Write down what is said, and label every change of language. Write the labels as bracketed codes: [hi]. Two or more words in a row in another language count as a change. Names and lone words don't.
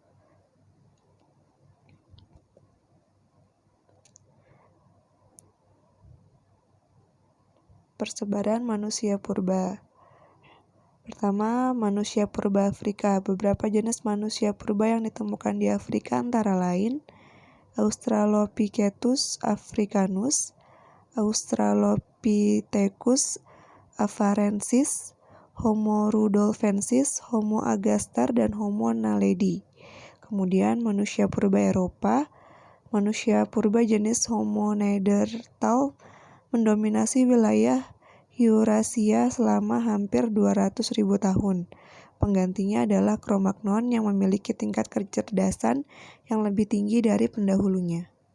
[id] Persebaran manusia purba. Pertama, manusia purba Afrika. Beberapa jenis manusia purba yang ditemukan di Afrika antara lain Australopithecus africanus, Australopithecus afarensis, Homo rudolfensis, Homo agaster, dan Homo naledi. Kemudian manusia purba Eropa. Manusia purba jenis Homo neanderthal mendominasi wilayah Eurasia selama hampir 200.000 tahun. Penggantinya adalah Cro-Magnon yang memiliki tingkat kecerdasan yang lebih tinggi dari pendahulunya.